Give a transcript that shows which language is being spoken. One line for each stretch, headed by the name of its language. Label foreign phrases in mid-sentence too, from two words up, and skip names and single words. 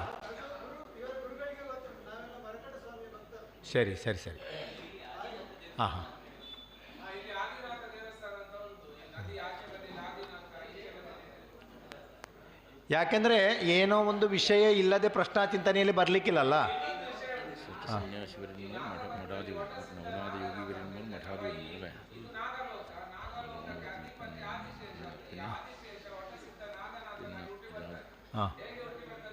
Kannada: ಸರಿ. ಹಾಂ ಹಾಂ, ಯಾಕೆಂದರೆ ಏನೋ ಒಂದು ವಿಷಯ ಇಲ್ಲದೆ ಪ್ರಶ್ನಾ ಚಿಂತನೆಯಲ್ಲಿ ಬರಲಿಕ್ಕಿಲ್ಲಲ್ಲ.
Malayalam: നവനാഥ യോഗീവരന്മാർ മഠാധിപന്മാർ അല്ലേ?
Kannada: ಹಾಂ,